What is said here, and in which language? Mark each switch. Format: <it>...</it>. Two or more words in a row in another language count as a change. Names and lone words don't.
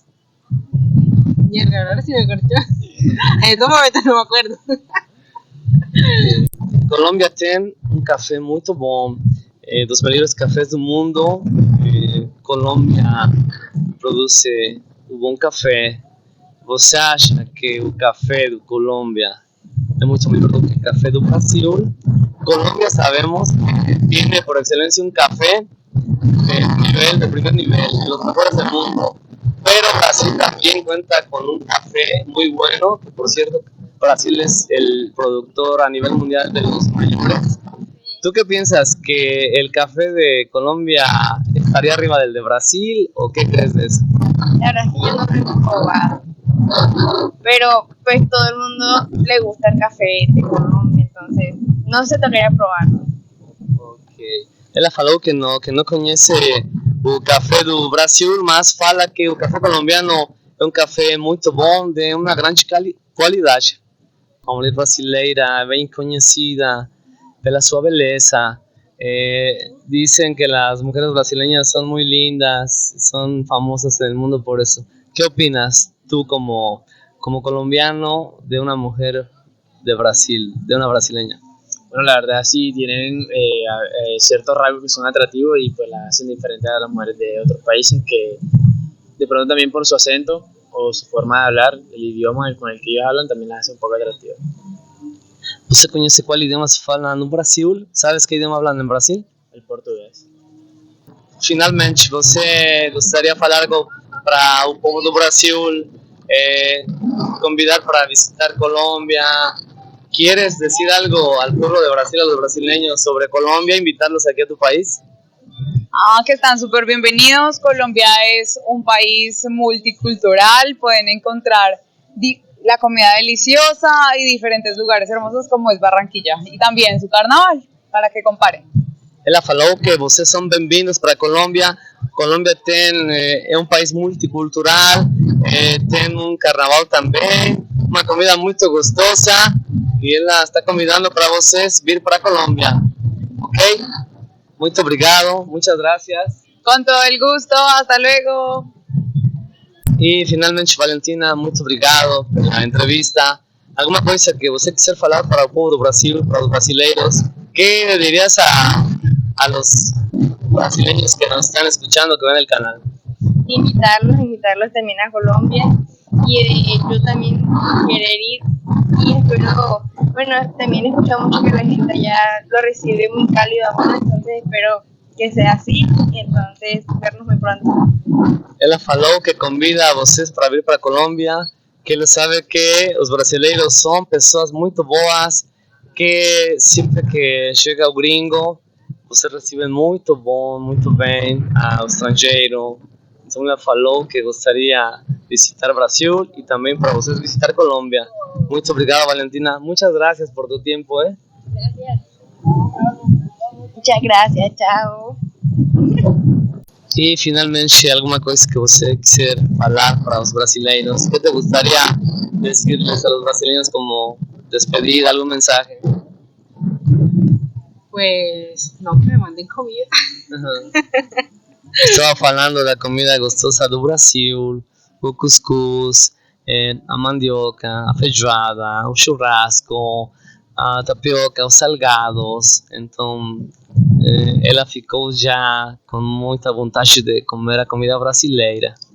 <es>Mierda, ahora sí me cortó. En estos momentos no me acuerdo.</es> <pt>Colômbia tem café muito bom, dos melhores cafés do mundo. Colômbia produz bom café. Você acha que o café do Colômbia é muito melhor do que o café do Brasil?</pt> <es>Colômbia sabemos que tem por excelencia</es> <pt>um café</pt> <es>de primer nivel, de los mejores del mundo. Pero Brasil también cuenta con un café muy bueno, que por cierto Brasil es el productor a nivel mundial de los mayores. ¿Tú qué piensas? ¿Que el café de Colombia estaría arriba del de Brasil o qué crees de eso? La verdad es que yo no lo he probado, pero pues todo el mundo le gusta el café de Colombia, entonces no se tocaría probarlo. Ok.</es> <pt>Ela falou que não conhece o café do Brasil, mas fala que o café colombiano é um café muito bom, de uma grande qualidade. A mulher brasileira é bem conhecida pela sua beleza.</pt> <es>Dicen que las mujeres brasileñas son muy lindas, son famosas en el mundo por eso. ¿Qué opinas tú como colombiano de una mujer de Brasil, de una brasileña? Bueno, la verdad sí tienen ciertos rasgos que son atractivos y pues las hacen diferentes a las mujeres de otros países, que de pronto también por su acento o su forma de hablar, el idioma con el que ellos hablan también las hace un poco atractivas.</es> <pt>Você conhece qual idioma se fala no Brasil?</pt> <es>Sabes que idioma hablan en Brasil? El portugués.</es> <pt>Finalmente, você gostaria de falar algo para o povo do Brasil? Convidar para visitar Colombia.</pt> <es>¿Quieres decir algo al pueblo de Brasil, a los brasileños sobre Colombia, invitarlos aquí a tu país? Que están súper bienvenidos. Colombia es un país multicultural, pueden encontrar la comida deliciosa y diferentes lugares hermosos como es Barranquilla, y también su carnaval, para que comparen.</es> <pt>Ela falou que vocês são bem-vindos para Colômbia. Colômbia é um país multicultural, tem um carnaval também, uma comida muito gostosa, e ela está convidando para vocês vir para Colômbia, ok? Muito obrigado,</pt> <es>muchas gracias. Con todo el gusto, hasta luego.</es> <pt>E finalmente, Valentina, muito obrigado pela entrevista. Alguma coisa que você quiser falar para o povo do Brasil, para os brasileiros?</pt> <es>¿Qué dirías a los brasileños que nos están escuchando, que ven el canal? Invitarlos también a Colombia, y yo también querer ir, y espero, bueno, también he escuchado mucho que la gente allá lo recibe muy cálido, entonces espero que sea así, y entonces vernos muy pronto.</es> <pt>Ela falou que convida a vocês para vir para Colômbia, que ele sabe que os brasileiros são pessoas muito boas, que sempre que chega o gringo, você recebe muito bom, muito bem ao estrangeiro. Então ela falou que gostaria de visitar Brasil e também para vocês visitar Colômbia. Muito obrigado, Valentina.</pt> <es>Muchas gracias por tu tiempo. Gracias. Muchas gracias, chao.</es> <pt>E finalmente, alguma coisa que você quiser falar para os brasileiros, que te gostaria</pt> <es>decirles a los brasileños como despedida, algún mensaje? Pues no, que me manden comida.</es> <pt>Estava falando da comida gostosa do Brasil, o cuscuz, a mandioca, a feijoada, o churrasco, a tapioca, os salgados. Então, ela ficou já com muita vontade de comer a comida brasileira.</pt>